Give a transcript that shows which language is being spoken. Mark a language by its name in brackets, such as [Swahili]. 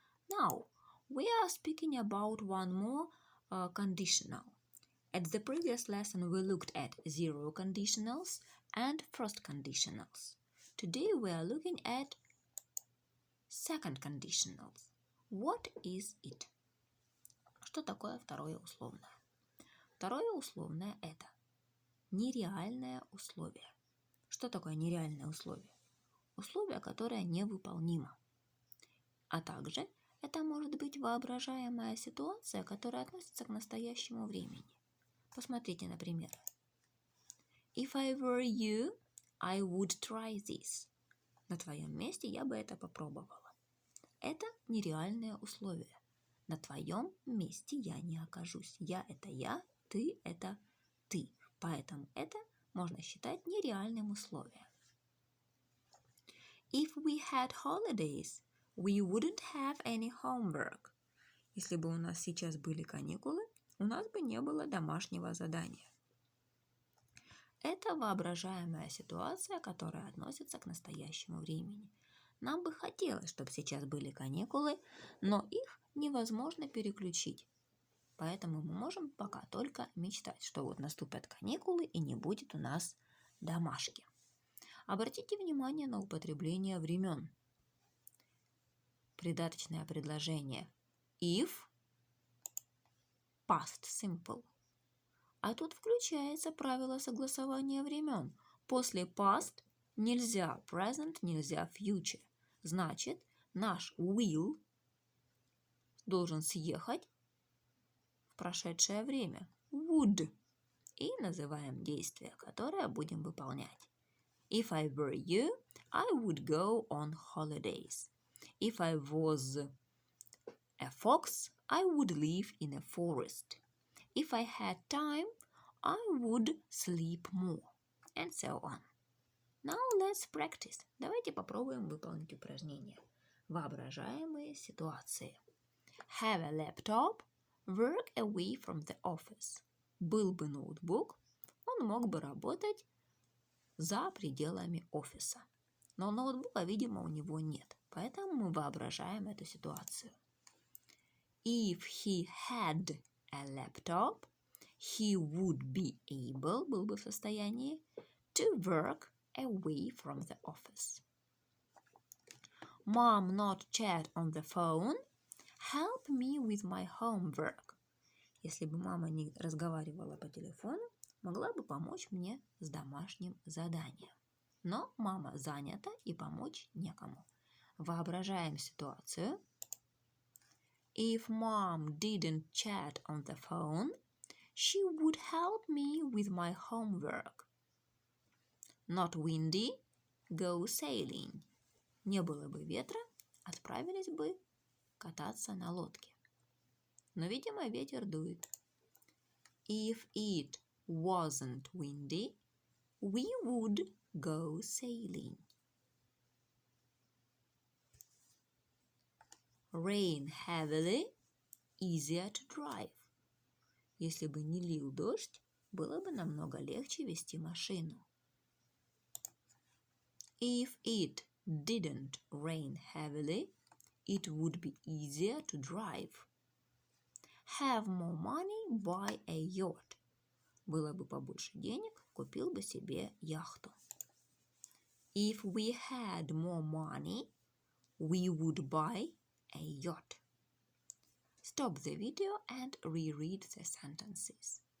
[English] Now, we are speaking about one more conditional. At the previous lesson, we looked at zero conditionals and first conditionals. Today, we are looking at second conditionals. What is it? [Russian] Что такое второе условное? Второе условное – это нереальное условие. Что такое нереальное условие? Условие, которое невыполнимо. А также это может быть воображаемая ситуация, которая относится к настоящему времени. Посмотрите, например. [English] If I were you, I would try this. [Russian] На твоем месте я бы это попробовала. Это нереальное условие. На твоем месте я не окажусь. Я – это я, ты – это ты. Поэтому это можно считать нереальным условием. [English] If we had holidays, we wouldn't have any homework. [Russian] Если бы у нас сейчас были каникулы, у нас бы не было домашнего задания. Это воображаемая ситуация, которая относится к настоящему времени. Нам бы хотелось, чтобы сейчас были каникулы, но их невозможно переключить. Поэтому мы можем пока только мечтать, что вот наступят каникулы и не будет у нас домашки. Обратите внимание на употребление времен. Придаточное предложение if, past simple. А тут включается правило согласования времен. После past нельзя present, нельзя future. Значит, наш will должен съехать в прошедшее время. [English] Would. [Russian] И называем действие, которое будем выполнять. [English] If I were you, I would go on holidays. If I was a fox, I would live in a forest. If I had time, I would sleep more. And so on. Now let's practice. [Russian] Давайте попробуем выполнить упражнение. Воображаемые ситуации. [English] Have a laptop. Work away from the office. [Russian] Был бы ноутбук, он мог бы работать за пределами офиса. Но ноутбука, видимо, у него нет. Поэтому мы воображаем эту ситуацию. [English] If he had a laptop, he would be able, [Russian] был бы в состоянии, [English] to work away from the office. Mom not chat on the phone. Help me with my homework. [Russian] Если бы мама не разговаривала по телефону, могла бы помочь мне с домашним заданием. Но мама занята и помочь некому. Воображаем ситуацию. [English] If mom didn't chat on the phone, she would help me with my homework. Not windy, go sailing. [Russian] Не было бы ветра, отправились бы кататься на лодке. Но, видимо, ветер дует. [English] If it wasn't windy, we would go sailing. Rain heavily, easier to drive. [Russian] Если бы не лил дождь, было бы намного легче вести машину. [English] If it didn't rain heavily, it would be easier to drive. Have more money, buy a yacht. [Russian] Было бы побольше денег, купил бы себе яхту. [English] If we had more money, we would buy a yacht. Stop the video and reread the sentences.